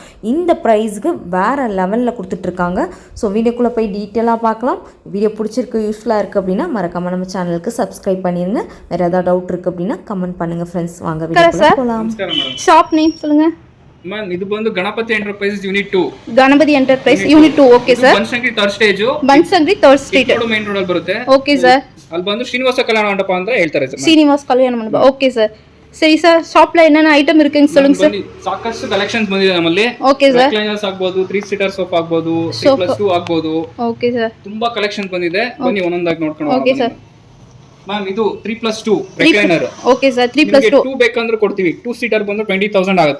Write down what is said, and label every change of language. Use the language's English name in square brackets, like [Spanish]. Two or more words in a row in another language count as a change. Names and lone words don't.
[Tamil] இந்த ப்ரைஸுக்கு வேறு லெவலில் கொடுத்துட்ருக்காங்க. ஸோ வீடியோக்குள்ளே போய் டீட்டெயிலாக பார்க்கலாம். வீடியோ பிடிச்சிருக்கு, யூஸ்ஃபுல்லாக இருக்குது அப்படின்னா மறக்காமல் நம்ம சேனலுக்கு சப்ஸ்கிரைப் பண்ணிடுங்க. வேறு ஏதாவது டவுட் இருக்குது அப்படின்னா கமெண்ட் பண்ணுங்கள் ஃப்ரெண்ட்ஸ். வாங்க வீடியோக்குள்ளே போகலாம். ஷாப் நேம் சொல்லுங்கள் மேம். இது வந்து கணபதி என்டர்பிரைசஸ் யூனிட் 2. [Kannada] ಗಣಪತಿ ಎಂಟರ್ಪ್ರೈಸ್ ಯೂನಿಟ್ 2. ಓಕೆ ಸರ್. ಬನ್ಶಂಕರಿ ಥರ್ಡ್ ಸ್ಟೇಜ್ ಬನ್ಶಂಕರಿ ಥರ್ಡ್ ಸ್ಟ್ರೀಟ್ ಮೇನ್ ರೋಡ್ ಅಲ್ಲಿ ಬರುತ್ತೆ. ಓಕೆ ಸರ್. ಅಲ್ಲಿ ಬಂದು ಶ್ರೀನಿವಾಸ ಕಲ್ಯಾಣ ಮಂಟಪ ಅಂತ ಹೇಳ್ತಾರೆ ಸರ್. ಶ್ರೀನಿವಾಸ ಕಲ್ಯಾಣ ಮಂಟಪ. ಓಕೆ ಸರ್. ಸರಿ ಸರ್, ಶಾಪ್ல [Tamil] என்னென்ன ஐட்டம் இருக்குங்க சொல்லுங்க சார். [Kannada] ಸಾಕಷ್ಟು ಕಲೆಕ್ಷನ್ಸ್ ಬಂದಿದೆ ನಮ್ಮಲ್ಲಿ. ಓಕೆ ಸರ್. ರಿಕ್ಲೈನರ್ಸ್ ಆಗಬಹುದು, 3 ಸೀಟರ್ ಸೋಫಾ ಆಗಬಹುದು, 3+2 ಆಗಬಹುದು. ಓಕೆ ಸರ್. ತುಂಬಾ ಕಲೆಕ್ಷನ್ ಬಂದಿದೆ, ಬನ್ನಿ ಒಂದೊಂದಾಗಿ ನೋಡ್ಕೊಂಡು. ಓಕೆ ಸರ್. ಮ್ಯಾಮ್ ಇದು 3+2 ರಿಕ್ಲೈನರ್. ಓಕೆ ಸರ್. 3+2 2 ಬೇಕಂದ್ರೆ ಕೊಡ್ತೀವಿ. 2 ಸೀಟರ್ ಬಂದು 20000 ಆಗುತ್ತೆ.